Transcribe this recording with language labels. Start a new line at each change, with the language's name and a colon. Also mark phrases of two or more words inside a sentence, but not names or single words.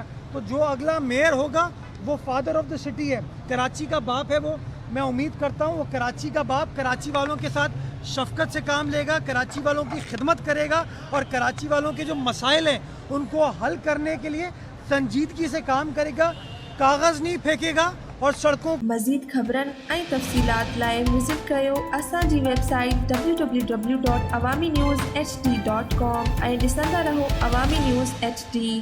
Urdu: تو جو اگلا میئر ہوگا وہ
English: father of the city
Urdu: ہے, کراچی کا باپ ہے وہ. میں امید کرتا ہوں وہ کراچی کا باپ کراچی والوں کے ساتھ شفقت سے کام لے گا, کراچی والوں کی خدمت کرے گا اور کراچی والوں کے جو مسائل ہیں ان کو حل کرنے کے لیے سنجیدگی سے کام کرے گا, کاغذ نہیں پھینکے گا اور سڑکوں.
Sindhi: مزید خبرن ऐं तफ़सीलात लाइ विज़िट कयो असांजी वेबसाइट www.awamiNewsHD.com ऐं ॾिसंदा रहो अवामी न्यूज़ HD.